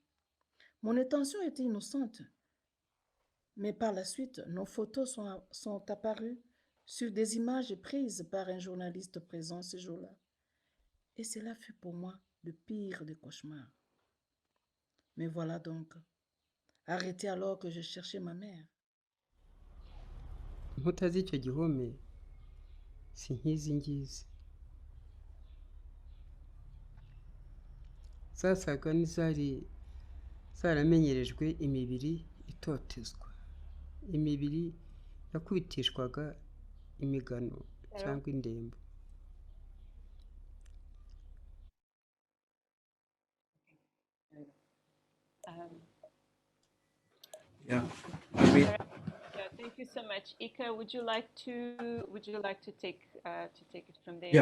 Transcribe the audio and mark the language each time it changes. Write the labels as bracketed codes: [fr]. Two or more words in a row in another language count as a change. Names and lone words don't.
[fr] Mon intention était innocente, mais par la suite, nos photos sont apparues sur des images prises par un journaliste présent ce jour-là. Et cela fut pour moi le pire des cauchemars. Mais voilà donc, arrêté alors que je cherchais ma mère. [rw] inkuta z'icyo gihome si nk'izi ngizi, zasaga n'izari zaramenyerejwe imibiri itotezwa, imibiri yakubitishwaga imigano cyangwa indembo. [en] Yeah, Yeah, thank you so much. IKKA, would you like to take it from there?